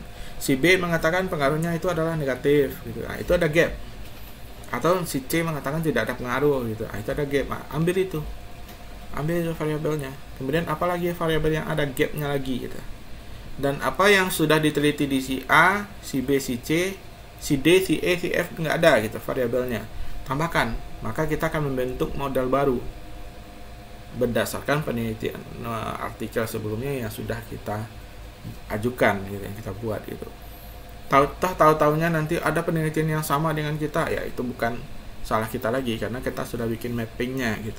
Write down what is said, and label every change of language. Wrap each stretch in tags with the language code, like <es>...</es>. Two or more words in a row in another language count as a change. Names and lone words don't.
<id>Si B mengatakan pengaruhnya itu adalah negatif gitu. Nah, itu ada gap. Atau si C mengatakan tidak ada pengaruh gitu. Nah, itu ada gap. Nah, ambil itu variabelnya. Kemudian apalagi variabel yang ada gapnya lagi gitu. Dan apa yang sudah diteliti di si A, si B, si C, si D, si E, si F nggak ada gitu variabelnya. Tambahkan, maka kita akan membentuk model baru berdasarkan penelitian artikel sebelumnya yang sudah kita ajukan gitu, yang kita buat gitu. Tahu-tahunya nanti ada penelitian yang sama dengan kita, ya itu bukan salah kita lagi karena kita sudah bikin mappingnya gitu.</id>